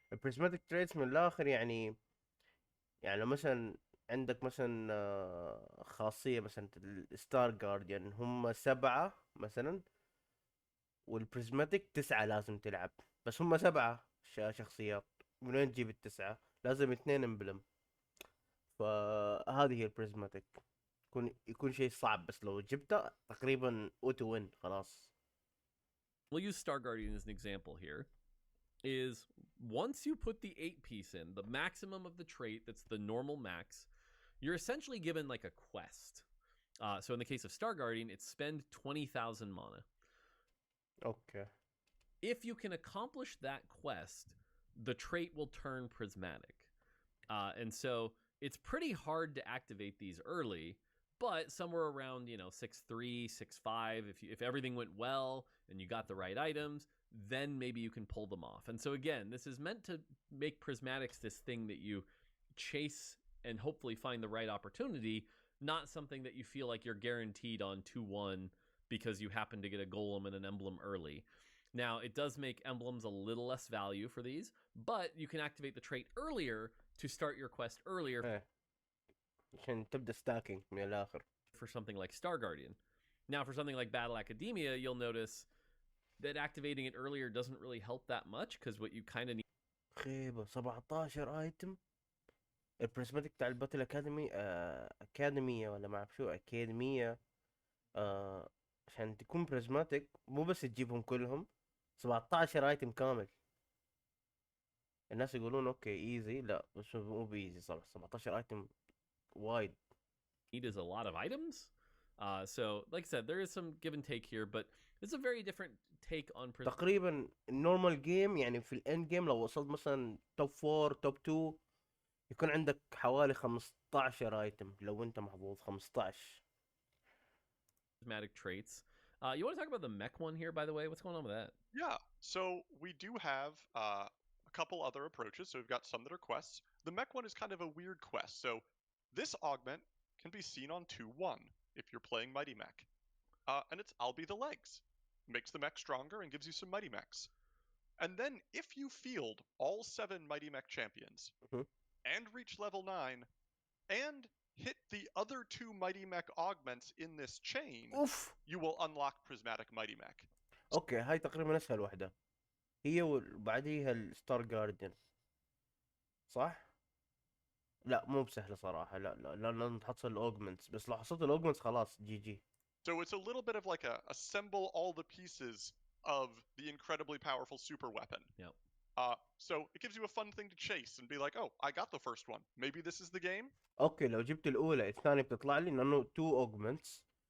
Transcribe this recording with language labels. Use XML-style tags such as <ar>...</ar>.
<ar>البريزماتيك تريدز من الآخر يعني لو مثلا عندك مثلا خاصية مثلا الستار جارديان هم 7 مثلا والبريزماتيك 9 لازم تلعب بس هم 7 شخصيات. من وين تجيب ال9؟ لازم 2 امبلم. فهذه هي البريزماتيك يكون شيء صعب بس لو جبته تقريبا اوتو وين خلاص.</ar> <en>we'll use Star Guardian as an example here, is once you put the 8-piece in, the maximum of the trait that's the normal max, you're essentially given like a quest. So in the case of Star Guardian, it's spend 20,000 mana. Okay. If you can accomplish that quest, the trait will turn prismatic. And so it's pretty hard to activate these early, but somewhere around, 6-3, 6-5, if everything went well and you got the right items, then maybe you can pull them off. And so again, this is meant to make prismatics this thing that you chase and hopefully find the right opportunity, not something that you feel like you're guaranteed on 2-1 because you happen to get a golem and an emblem early. Now, it does make emblems a little less value for these, but you can activate the trait earlier to start your quest earlier</en> <ar>عشان تبدأ stacking من الآخر.</ar> <en>for something like Star Guardian. Now, for something like Battle Academia, you'll notice that activating it earlier doesn't really help that much because what you kind of need.</en> <ar>خيبة 17 ايتم. البريزماتيك بتاع الباتل اكاديمي اكاديمية ولا ما اعرف شو اكاديمية عشان تكون بريزماتيك مو بس تجيبهم كلهم 17 ايتم كامل. الناس يقولون اوكي ايزي لا بس مو بيزي صراحة 17 ايتم وايد.</ar> <en>Need is a lot of items. So like I said, there is some give and take here, but it's a very different take on</en> <ar>تقريبا النورمال جيم يعني في الاند جيم لو وصلت مثلا توب 4 توب 2 يكون عندك حوالي 15 ايتم لو انت محظوظ 15.</ar> <en>prismatic traits. You want to talk about the mech one here, by the way? What's going on with that? Yeah, so we do have a couple other approaches. So we've got some that are quests. The mech one is kind of a weird quest. So this augment can be seen on 2-1 if you're playing Mighty Mech. And it's I'll be the legs. Makes the mech stronger and gives you some Mighty Mechs. And then if you field all 7 Mighty Mech champions and reach level 9 and hit the other 2 Mighty Mech augments in this chain, you will unlock Prismatic Mighty Mech.</en> <ar>اوكي هاي تقريبا اسهل وحده هي وبعديها الستار جارديان صح؟ لا مو بسهله صراحه. لا لازم تحصل الاوجمنتس بس لو حصلت الاوجمنتس خلاص جي جي.</ar> <en>So it's a little bit of like a assemble all the pieces of the incredibly powerful super weapon. Yep. So it gives you a fun thing to chase and be like, oh, I got the first one. Maybe this is the game.</en> <ar>اوكي لو جبت الاولى الثانيه بتطلع لي لانه 2 اوجمنتس.</ar>